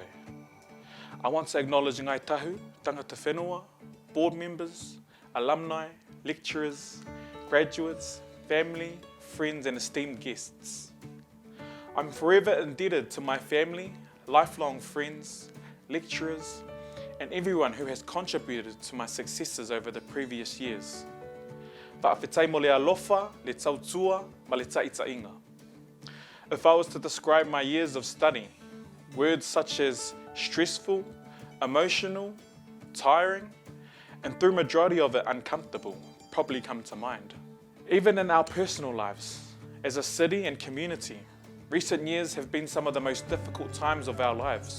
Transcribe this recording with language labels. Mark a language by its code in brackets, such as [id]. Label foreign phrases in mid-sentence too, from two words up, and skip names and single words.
[en] I want to acknowledge Ngai Tahu, [mi] tangata whenua, [en] board members, alumni, lecturers, graduates, family, friends and esteemed guests. I'm forever indebted to my family, lifelong friends, lecturers, and everyone who has contributed to my successes over the previous years. [sm] Whaawhitai mo le alofa, le tautua, ma le taʻitaʻiga. [en] If I was to describe my years of study, words such as stressful, emotional, tiring, and through majority of it uncomfortable probably come to mind. Even in our personal lives, as a city and community, recent years have been some of the most difficult times of our lives.